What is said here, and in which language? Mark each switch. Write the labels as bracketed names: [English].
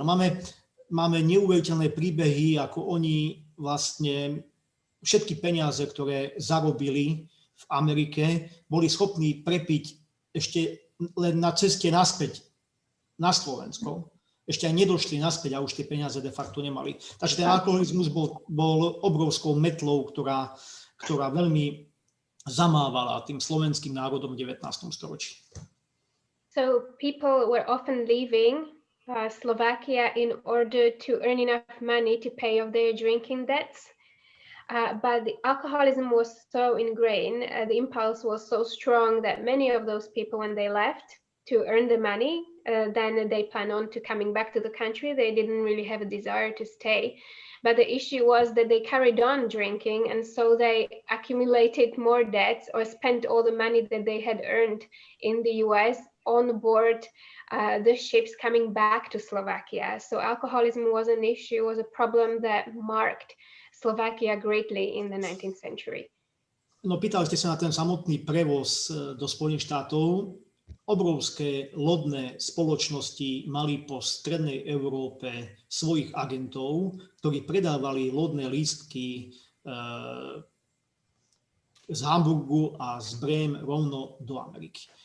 [Slovak] Ale máme neuveriteľné príbehy, ako oni vlastne všetky peniaze, ktoré zarobili v Amerike, boli schopní prepiť ešte len na ceste naspäť na Slovensko. Ešte aj nedošli naspäť a už tie peniaze de facto nemali. Takže ten alkoholizmus bol obrovskou metlou, ktorá veľmi zamávala tým slovenským národom v 19. storočí. [English] So people were often leaving Slovakia in order to earn enough money to pay off their drinking debts. But the alcoholism was so ingrained, the impulse was so strong that many of those people, when they left to earn the money, then they plan on to coming back to the country. They didn't really have a desire to stay. But the issue was that they carried on drinking, and so they accumulated more debts or spent all the money that they had earned in the US on board the ships coming back to Slovakia. So alcoholism was an issue, was a problem that marked Slovakia greatly in the 19th century. [Slovak] No, pýtali ste sa na ten samotný prevoz do Spojených štátov. Obrovské lodné spoločnosti mali po strednej Európe svojich agentov, ktorí predávali lodné lístky z Hamburgu a z Brém rovno do Ameriky.